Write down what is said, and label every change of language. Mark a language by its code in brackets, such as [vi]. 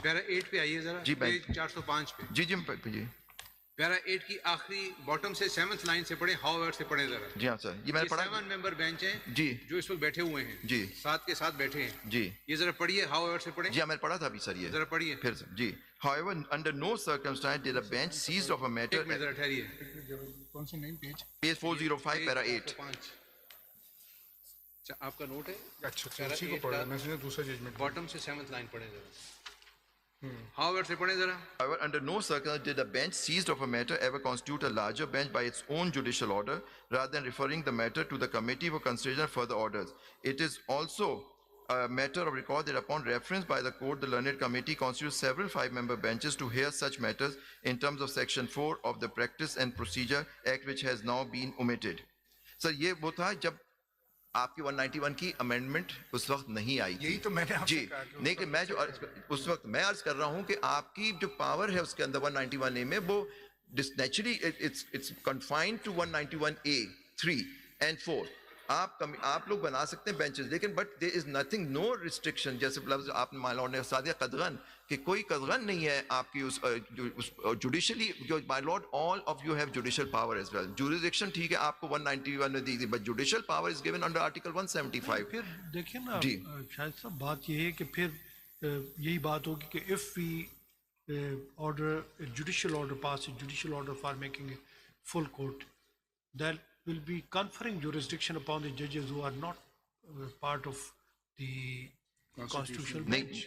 [ur] پیرا 8 پہ آئیے ذرا, جی 405 پہ. جی جی پیرا 8 کی آخری باٹم سے 7th لائن سے پڑھیں, ہاؤ ایور سے پڑھیں ذرا. جی ہاں سر, یہ میں نے پڑھا. 7 ممبر بینچ ہیں جی جو اس وقت بیٹھے ہوئے ہیں, جی 7 کے ساتھ بیٹھے ہیں. جی یہ ذرا پڑھیے, ہاؤ ایور سے پڑھیں. جی میں نے پڑھا تھا ابھی سر, یہ ذرا پڑھیے پھر سے. [en] جی however under no circumstance did a bench seized of a matter. [ur] ایک منٹ ذرا ٹھہریے. کون سے نیم پیج؟ [en] page 405 para 8. [ur] اچھا آپ کا نوٹ ہے, اچھا اسی کو پڑھا, میں سمجھا دوسرا ججمنٹ. باٹم سے 7th لائن پڑھیں ذرا, ہاؤ ایور سے پڑھیں ذرا. [en] However, under no circumstance did a bench seized of a matter ever constitute a larger bench by its own judicial order, rather than referring the matter to the committee for consideration of further orders. It is also a matter of record that upon reference by the court, the learned committee constitutes several 5-member benches to hear such matters in terms of section 4 of the Practice and Procedure Act, which has now been omitted. [ur] Sir, یہ وہ تھا جب آپ کی 191 کی amendment اس وقت نہیں آئی. یہی تو میں نے آپ سے جی کہا کہ نہیں, کہ میں جو اس وقت میں عرض کر رہا ہوں کہ آپ کی جو پاور ہے اس کے اندر 191A میں, وہ [en] Naturally it's confined to 191A 3 and 4. [ur] آپ لوگ بنا سکتے ہیں بینچز, لیکن [en] But there is nothing, no restriction. [ur] جیسے لفظ آپ نے مائی لارڈ نے ساتھ قدغن, کہ کوئی قدغن نہیں ہے آپ کی اس judiciously. [en] My lord all of you have judicial power as well. Jurisdiction [ur] ٹھیک ہے آپ کو 191 میں دی تھی, [en] But judicial power is given under article 175. [ur] پھر دیکھیں نا شاید صاحب, بات یہ ہے کہ پھر یہی بات ہوگی کہ [en] if we order a judicial order, pass a judicial order for making a full court, that will be conferring jurisdiction upon the judges who are not part of the constitutional bench.